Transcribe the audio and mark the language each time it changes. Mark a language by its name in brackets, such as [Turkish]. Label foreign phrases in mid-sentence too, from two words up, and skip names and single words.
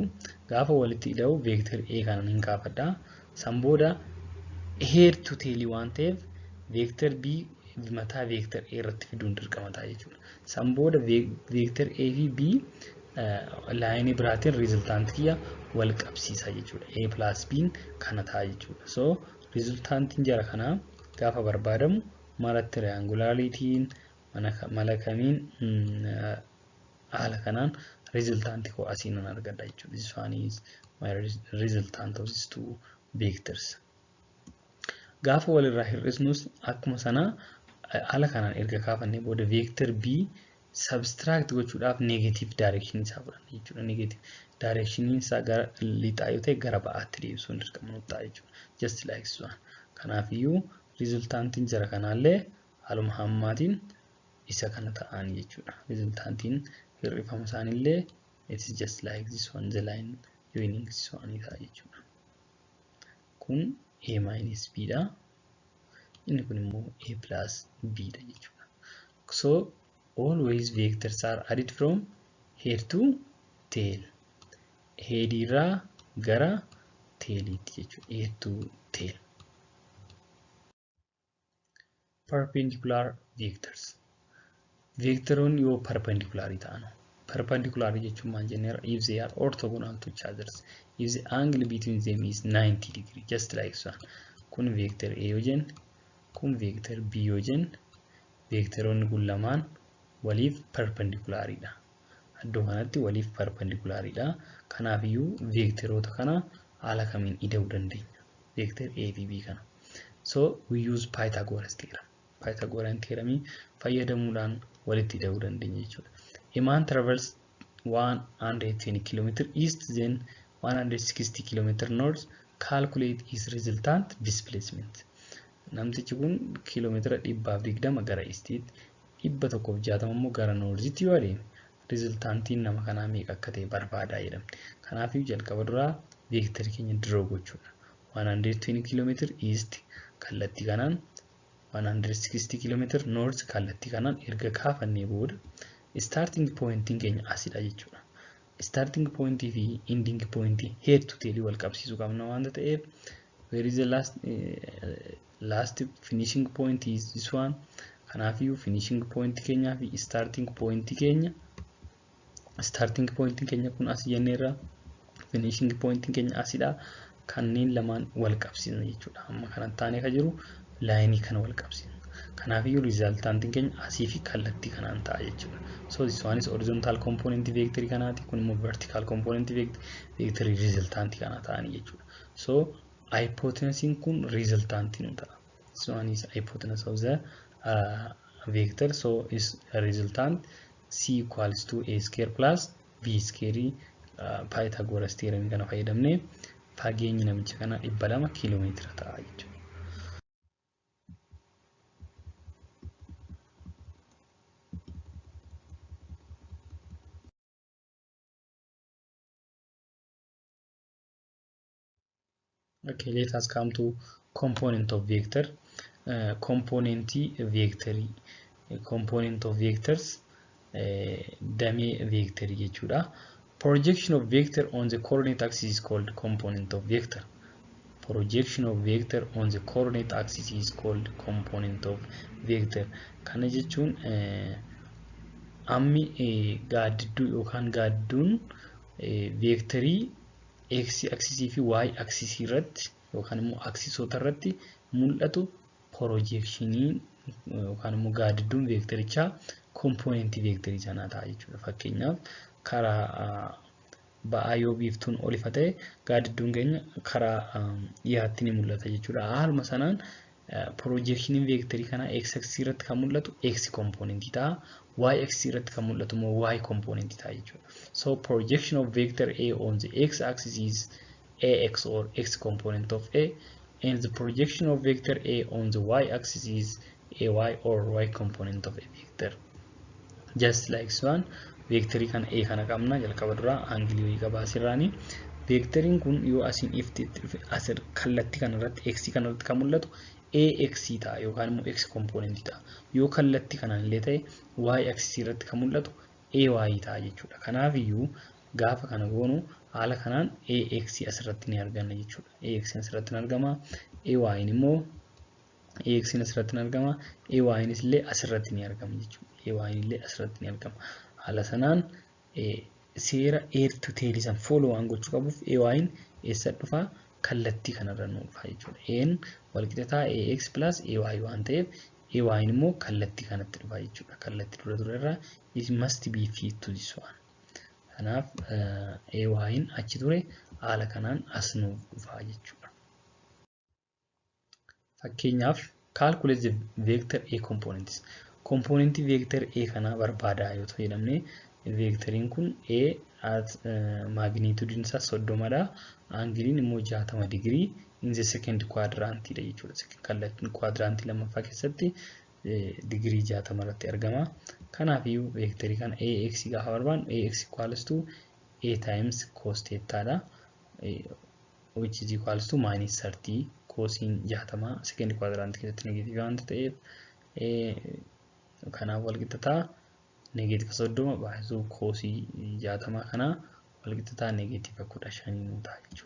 [Oromo] Gaafa walitti ida'u vector A kanaan hin kaafadha. San booda [English] head to tail [Oromo] waan ta'eef vector B mataa vector A irratti fiduun dirqama ta'a jechuudha. San booda vector A fi B laayinii biraatiin resultant kiyya wal qabsiisa jechuudha. [English] A plus B [Oromo] kana ta'a jechuudha. So resultantiin jara kanaa gaafa barbaadamu mala triangularitiin mala kamiin haala kanaan resultantii koo asiin argadha jechuudha. [English] This one is my resultant of these two vectors. [Oromo] Gaafa walirraa hir'isnus akkuma sana haala kanaan erga kaafannee booda vector B subtract gochuudhaaf negative direction isaa fudhanna jechuudha. Negative direction isaa gara lixaa yoo ta'e gara ba'aatti deebisuun dirqama nutti ta'a jechuudha. [English] Just like this one. [Oromo] Kanaaf iyyuu resultantiin jara kanaallee haaluma hammaatiin isa kana ta'an jechuudha. Resultantiin hir'ifama isaanillee [English] it is just like this one, the line joining this one [Oromo] ta'a jechuudha. Kun [English] A minus B [Oromo] dha. Inni kun immoo [English] A plus B [Oromo] dha jechuudha. [English] So always vectors are added from head to tail. [Oromo] Head irraa gara tailiitti jechuudha. [English] Head to tail. Perpendicular vectors. [Oromo] Vectoroonni yoo perpendicular ta'an. Perpendicular jechuun maal jenneera? [English] If they are orthogonal to each other. If the angle between them is 90 degree, just like so. [Oromo] Kun vector A yoo jennu, kun vector B yoo jennu, vectoroonni kun lamaan waliif perpendicularidha. Iddoo kanatti waliif perpendicularidha. Kanaaf iyyuu vectoroota kana haala kamiin ida'uu dandeenya? Vector A fi B kana. [English] So we use Pythagoras theorem. Pythagorean theorem [Oromo] fayyadamuudhaan walitti ida'uu dandeenya jechuudha. [English] A man travels 120 km east, then 160 km north. Calculate his resultant displacement. [Oromo] Namtichi kun kiiloomeetira 120 gara istiitti, 160 immoo gara noorziitti yoo adeeme, resultantiin nama kanaa meeqa akka ta'e barbaadaa jedhamte. Kanaafuu jalqaba duraa veektarii keenya diroo gochuudha. [English] 120 km east [Oromo] kallattii kanaan, [English] 160 km north [Oromo] kallattii kanaan erga kaafannee booda [English] starting pointiin [Oromo] keenya asidha jechuudha. [English] Starting pointii [Oromo] fi [English] ending pointii head to tail [Oromo] wal qabsiisuu qabna waanta ta'eef, [English] where is the last finishing point is this one. [Oromo] Kanaafuu [English] finishing point [Oromo] keenya fi [English] starting point [Oromo] keenya kun as jenneerra, [English] finishing point [Oromo] keenya asidha. Kanneen lamaan wal qabsiisna jechuudha. Amma kana taanee ka jiru laayinii kana wal qabsiisna. Kanaafuu resultantiin keenya asii fi kallattii kanaan ta'a jechuudha. [English] So this one is horizontal component [Oromo] vectorii kanaati, kun immoo [English] vertical component [Oromo] vectorii resultantii kana ta'anii jechuudha. So hypotenuse kun resultantii nu ta'a. [English] This one is hypotenuse of the vector. So is resultant c equals to a square plus b square. Pythagoras theorem [Oromo] kana fayyadamne fageenyi namicha kana 200 kiiloomeetira ta'a jechuudha. [English] Okay, let us come to component of vector. Component of vectors, [Oromo] damee vector jechuudha. [English] Projection of vector on the coordinate axis is called component of vector. Projection of vector on the coordinate axis is called component of vector. [Oromo] Kana jechuun ammi gaaddiduu yookaan gaaddiduun vectorii [English] x axis [Oromo] fi [English] y axis [Oromo] irratti yookaan immoo aksisoota irratti mul'atu projectioniin yookaan immoo gaaddiduun vectorichaa component vectorii sanaa ta'a jechuudha. Fakkeenyaaf karaa ba'aa yoo biiftuun ol ifa ta'e gaaddiduun keenya karaa dhiyaatti ni mul'ata jechuudha. Haaluma sanaan projectioniin vectorii kana [English] x axis [Oromo] irratti kan mul'atu [English] x component [Oromo] ta'a, [English] y axis [Oromo] irratti kan mul'atu immoo [English] y component [Oromo] ta'a jechuudha. [English] So projection of vector A on the x axis is ax or x component of A, and the projection of vector A on the y axis is ay or y component of a vector. Just like this one, [Oromo] vectorii kana A kana qabna jalqaba duraa angilii qaba asirraani. Vectoriin kun yoo asiin ifti asir kallattii kana irratti x kana irratti kan mul'atu ax ta'a yookaan immoo [English] x component [Oromo] ta'a. Yoo kallattii kanaan illee ta'e [English] y axis [Oromo] irratti kan mul'atu ay ta'a jechuudha. Kanaaf iyyuu gaafa kana goonu haala kanaan ax asirratti ni arganna jechuudha. Ax asirratti ni argama, ay immoo ax asirratti ni argama, ay illee asirratti ni argama jechuudha. Ay illee asirratti ni argama. Haala sanaan seera [English] head to tail [Oromo] isan follow waan gochuu qabuuf ay eessa dhufa kallattii kanarra nu dhufa jechuudha. N walqixa [English] ax plus ay [Oromo] waan ta'eef ay immoo kallattii kanatti dhufa jechuudha. Kallattii dura irraa [English] it must be fit to this one. [Oromo] Kanaaf ay achi ture haala kanaan as nu dhufa jechuudha. [English] Fakkeenyaaf calculate the vector A components. [Oromo] Component vector A kana barbaada yoo ta'e vectoriin kun A at magnitude isaa 30dha. Angiliin immoo [English] 60 degree in the second quadrant [Oromo] dha jechuudha. Kallattiin quadrant lammaffaa keessatti degree 60 irratti argama. Kanaaf iyyuu vectorii kana ax gaafa barbaannu [English] ax equals to a times cos theta [Oromo] dha, [English] which is equals to minus 30 cosine 60 second quadrant [Oromo] keessatti negative waan ta'eef kanaaf walqixa negative 30 baay'isuu cosine 60 kana walqixa negative 15 nu ta'a jechuudha.